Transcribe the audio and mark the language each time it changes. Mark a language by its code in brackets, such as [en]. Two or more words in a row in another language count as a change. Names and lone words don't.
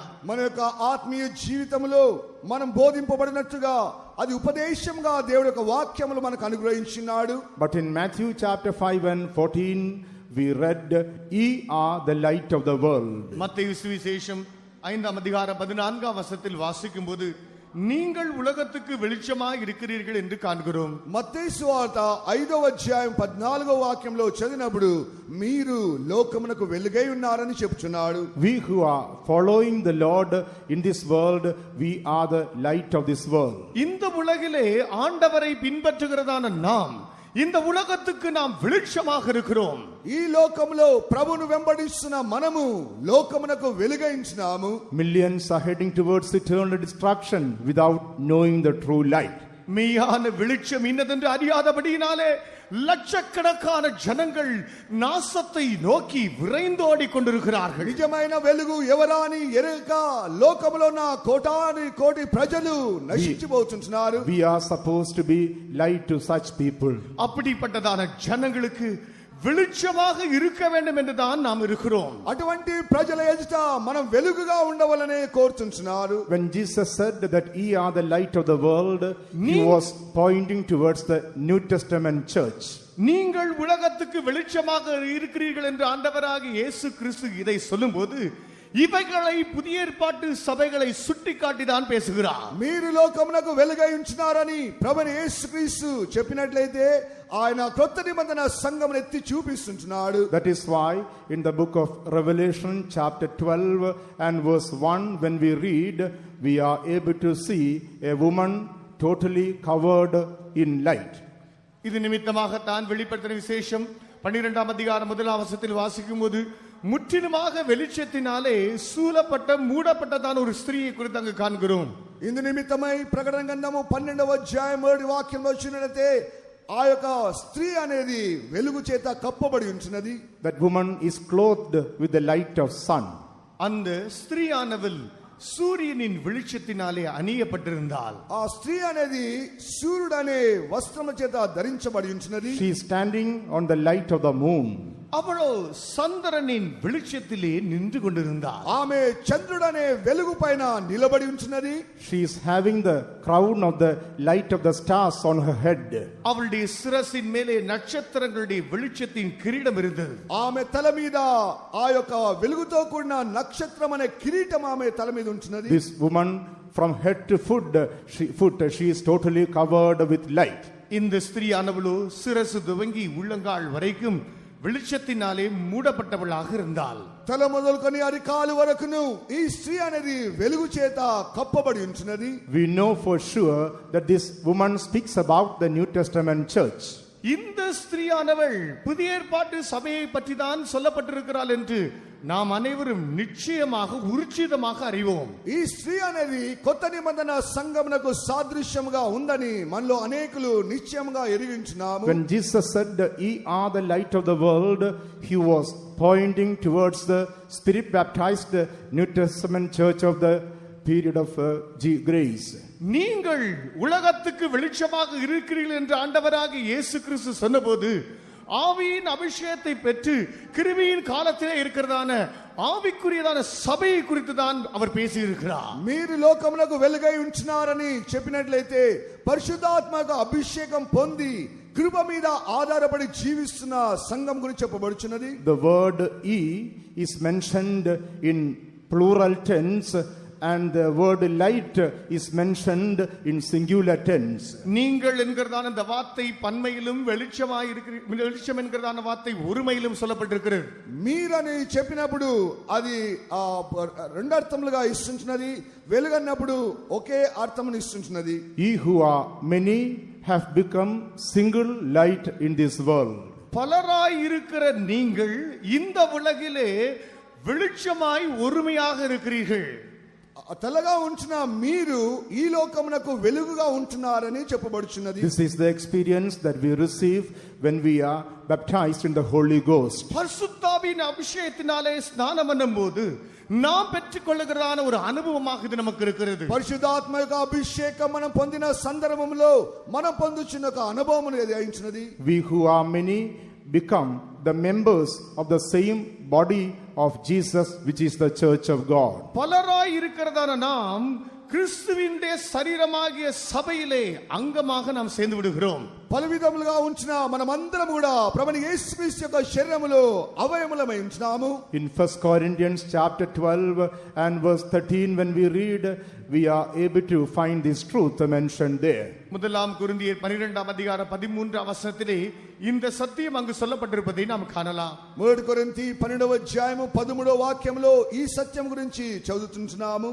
[te] మన యొక్క ఆత్మీయ జీవితంలో మనం బోధింపబడినట్టుగా అది ఉపదేశంగా దేవుడి యొక్క వాక్యములు మనకు అనుగ్రహించినాడు. [en] But in Matthew chapter 5 and 14 we read, ye are the light of the world. [ta] மத்தேயு சுவிசேஷம் 5ஆம் அதிகாரம் 14ஆம் வசனத்தில் வாசிக்கும்போது நீங்கள் உலகத்துக்கு வெளிச்சமாய் இருக்கிறீர்கள் என்று காண்கிறோம். [te] మత్తయి సువార్త 5వ అధ్యాయం 14వ వాక్యంలో చదివినప్పుడు మీరు లోకమునకు వెలుగై ఉన్నారని చెప్పుచున్నాడు. [en] We who are following the Lord in this world, we are the light of this world. [ta] இந்த உலகிலே ஆண்டவரை பின்பற்றுகிறதான நாம் இந்த உலகத்துக்கு நாம் வெளிச்சமாக இருக்கிறோம். [te] ఈ లోకములో ప్రభువును వెంబడిస్తున్న మనము లోకమునకు వెలుగైంచున్నాము. [en] Millions are heading towards eternal destruction without knowing the true light. [ta] மெய்யான வெளிச்சம் இன்னதென்று அறியாதபடியினாலே லட்சக்கணக்கான ஜனங்கள் நாசத்தை நோக்கி விரைந்தோடி கொண்டிருக்கிறார்கள். [te] నిజమైన వెలుగు ఎవరాని ఎరగక లోకములో ఉన్న కోటాను కోటి ప్రజలు నశించిపోతున్నారు. [en] We are supposed to be light to such people. [ta] அப்படிப்பட்டதான ஜனங்களுக்கு வெளிச்சமாக இருக்க வேண்டும் என்றுதான் நாம் இருக்கிறோம். [te] అటువంటి ప్రజల ఎదుట మనం వెలుగుగా ఉండవలనే కోరుచున్నారు. [en] When Jesus said that ye are the light of the world, he was pointing towards the New Testament church. [ta] நீங்கள் உலகத்துக்கு வெளிச்சமாக இருக்கிறீர்கள் என்று ஆண்டவராகிய இயேசு கிறிஸ்து இதை சொல்லும்போது இவைகளை புதிய ஏற்பாட்டு சபைகளை சுட்டிக்காட்டிதான் பேசுகிறார். [te] మీరు లోకమునకు వెలుగై ఉంచున్నారని ప్రభువైన యేసుక్రీస్తు చెప్పినట్లయితే ఆయన కొత్త నిబంధన సంఘమును ఎత్తి చూపిస్తున్నాడు. [en] That is why in the book of Revelation chapter 12 and verse 1 when we read, we are able to see a woman totally covered in light. [ta] இது நிமித்தமாகத்தான் வெளிப்படுத்தின விசேஷம் 12ஆம் அதிகாரம் 1ஆம் வசனத்தில் வாசிக்கும்போது முற்றிலுமாக வெளிச்சத்தினாலே சூழப்பட்ட மூடப்பட்டதான ஒரு ஸ்திரீயை குறித்து அங்கு காண்கிறோம். [te] ఇందు నిమిత్తమై ప్రకటన గ్రంథము 12వ అధ్యాయం 7వ వాక్యంలో చూసినట్లయితే ఆ యొక్క స్త్రీ అనేది వెలుగు చేత కప్పబడి ఉంటున్నది. [en] That woman is clothed with the light of sun. [ta] அந்த ஸ்திரீயானவள் சூரியனின் வெளிச்சத்தினாலே அணியப்பட்டிருந்தாள். [te] ఆ స్త్రీ అనేది సూర్యుడు అనే వస్త్రము చేత ధరించబడి ఉంటున్నది. [en] She is standing on the light of the moon. [ta] அவளோ சந்திரனின் வெளிச்சத்திலே நின்று கொண்டிருந்தாள். [te] ఆమె చంద్రుడనే వెలుగు పైన నిలబడి ఉంటున్నది. [en] She is having the crown of the light of the stars on her head. [ta] அவளுடைய சிரசின் மேலே நட்சத்திரங்களுடைய வெளிச்சத்தின் கிரீடம் இருந்தது. [te] ఆమె తల మీద ఆ యొక్క వెలుగుతో కూడిన నక్షత్రం అనే కిరీటం ఆమె తల మీద ఉంటున్నది. [en] This woman from head to foot she is totally covered with light. [ta] இந்த ஸ்திரீயானவளோ சிரசு துவங்கி உள்ளங்கால் வரைக்கும் வெளிச்சத்தினாலே மூடப்பட்டவளாக இருந்தாள். [te] తల మొదలుకొని అరికాలు వరకును ఈ స్త్రీ అనేది వెలుగు చేత కప్పబడి ఉంటున్నది. [en] We know for sure that this woman speaks about the New Testament church. [ta] இந்த ஸ்திரீயானவள் புதிய ஏற்பாட்டு சபையை பற்றி தான் சொல்லப்பட்டிருக்கிறாள் என்று நாம் அனைவரும் நிச்சயமாக உறுதிதமாக அறிவோம். [te] ఈ స్త్రీ అనేది కొత్త నిబంధన సంఘమునకు సాదృశ్యముగా ఉందని మనలో అనేకులు నిశ్చయముగా ఎరిగించున్నాము. [en] When Jesus said, ye are the light of the world, he was pointing towards the spirit baptized New Testament church of the period of grace. [ta] நீங்கள் உலகத்துக்கு வெளிச்சமாக இருக்கிறீர்கள் என்று ஆண்டவராக இயேசு கிறிஸ்து சொன்னபோது ஆவியின் அபிஷேகத்தை பெற்று கிருபையின் காலத்திலே இருக்கிறதான ஆவிக்குரியதான சபையை குறித்து தான் அவர் பேசி இருக்கிறார். [te] మీరు లోకమునకు వెలుగై ఉంచున్నారని చెప్పినట్లయితే పరిశుద్ధాత్మక అభిషేకం పొంది కృప మీద ఆధారపడి జీవిస్తున్న సంఘం గురించి చెప్పబడుచున్నది. [en] The word e is mentioned in plural tense and the word light is mentioned in singular tense. [ta] நீங்கள் என்கிறதான அந்த வார்த்தை பன்மையிலும் வெளிச்சமாய் இருக்கிறது, வெளிச்சம் என்கிறதான வார்த்தை ஒருமையிலும் சொல்லப்பட்டிருக்கிறது. [te] మీరని చెప్పినప్పుడు అది రెండు అర్థములుగా ఇస్తున్నది, వెలుగన్నప్పుడు ఒకే అర్థమును ఇస్తున్నది. [en] Ye who are many have become single light in this world. [ta] பலராய் இருக்கிற நீங்கள் இந்த உலகிலே வெளிச்சமாய் ஒருமையாக இருக்கிறீர்கள். [te] తెల్లగా ఉంటున్న మీరు ఈ లోకమునకు వెలుగుగా ఉంటున్నారని చెప్పబడుచున్నది. [en] This is the experience that we receive when we are baptized in the Holy Ghost. [ta] பரிசுத்தாவின் அபிஷேகத்தினாலே ஸ்நானம் பண்ணும்போது நாம் பெற்றுக்கொள்ளுகிறதான ஒரு அனுபவமாக இது நமக்கு இருக்கிறது. [te] పరిశుద్ధాత్మక అభిషేకం మనం పొందిన సందర్భంలో మనం పొందుచున్న ఒక అనుభవం ఏది అయించున్నది. [en] We who are many become the members of the same body of Jesus, which is the church of God. [ta] பலராய் இருக்கிறதான நாம் கிறிஸ்துவினுடைய சரீரமாகிய சபையிலே அங்கமாக நாம் சேர்ந்து விடுகிறோம். [te] పలు విధములుగా ఉంచిన మనమందరం కూడా ప్రభువైన యేసుక్రీస్తు యొక్క శరీరములో అవయములమై ఉంటున్నాము. [en] In 1 Corinthians chapter 12 and verse 13 when we read, we are able to find this truth mentioned there. [ta] முதலாம் கொரிந்தியர் 12ஆம் அதிகாரம் 13ஆம் வசனத்திலே இந்த சத்தியம் அங்கு சொல்லப்பட்டிருப்பதை நாம் காணலாம். [te] 1 కొరింథీ 12వ అధ్యాయము 13వ వాక్యములో ఈ సత్యం గురించి చదువుతున్నాము.